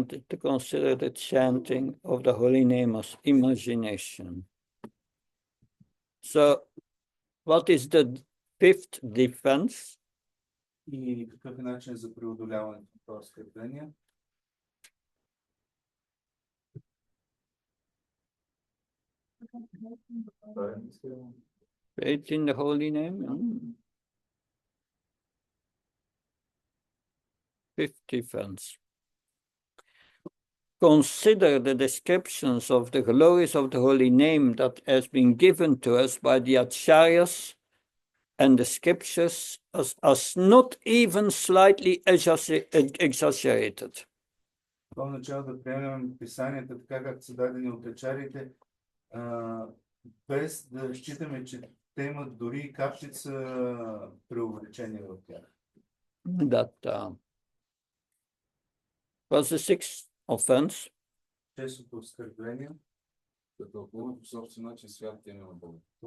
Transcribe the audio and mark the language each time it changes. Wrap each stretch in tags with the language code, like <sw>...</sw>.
<en>To consider the chanting of the holy name as imagination. So, what is the fifth defense.</en> <bg>И какъв е начин за преодоляването на това оскърбление?</bg> <en>Faith in the holy name. Fifth defense. Consider the descriptions of the glories of the holy name that has been given to us by the Acharyas and the scriptures as not even slightly exaggerated.</en> <bg>В начало да приемем писанията така, както са дадени от ачарите, без да считаме, че те имат дори капчица преувеличение в тях.</bg> <en>That was the sixth offense.</en> <bg>Честото оскърбление. Да тълкуваме по собствен начин святите име на Бога.</bg>